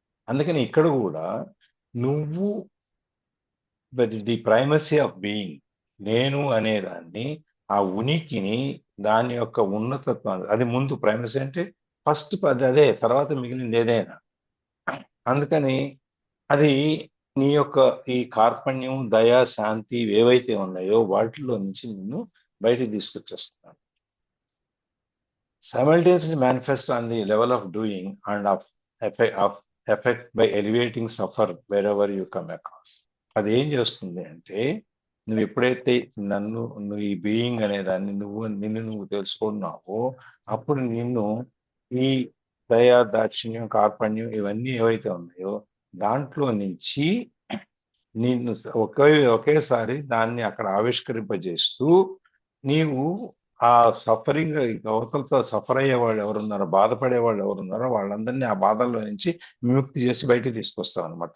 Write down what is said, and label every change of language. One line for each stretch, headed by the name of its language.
Telugu: అందుకని ఇక్కడ కూడా నువ్వు
English: the primacy of being,
Telugu: నేను అనేదాన్ని, ఆ ఉనికిని, దాని యొక్క ఉన్నతత్వాన్ని, అది ముందు ప్రైమసీ అంటే ఫస్ట్ అదే, తర్వాత మిగిలింది ఏదైనా. అందుకని అది నీ యొక్క ఈ కార్పణ్యం, దయ, శాంతి ఏవైతే ఉన్నాయో వాటిలో నుంచి నిన్ను బయటికి తీసుకొచ్చేస్తున్నాను.
English: Simultaneously manifest on the level of doing and of effect by elevating suffer wherever you come across.
Telugu: అది ఏం చేస్తుంది అంటే, నువ్వు ఎప్పుడైతే నువ్వు ఈ బీయింగ్ అనేదాన్ని నిన్ను నువ్వు తెలుసుకున్నావో అప్పుడు నిన్ను ఈ దయ, దాక్షిణ్యం, కార్పణ్యం ఇవన్నీ ఏవైతే ఉన్నాయో దాంట్లో నుంచి నిన్ను ఒకేసారి దాన్ని అక్కడ ఆవిష్కరింపజేస్తూ నీవు ఆ సఫరింగ్ అవతలతో సఫర్ అయ్యే వాళ్ళు ఎవరున్నారో, బాధపడే వాళ్ళు ఎవరున్నారో వాళ్ళందరినీ ఆ బాధల్లో నుంచి విముక్తి చేసి బయటికి తీసుకొస్తావు అనమాట.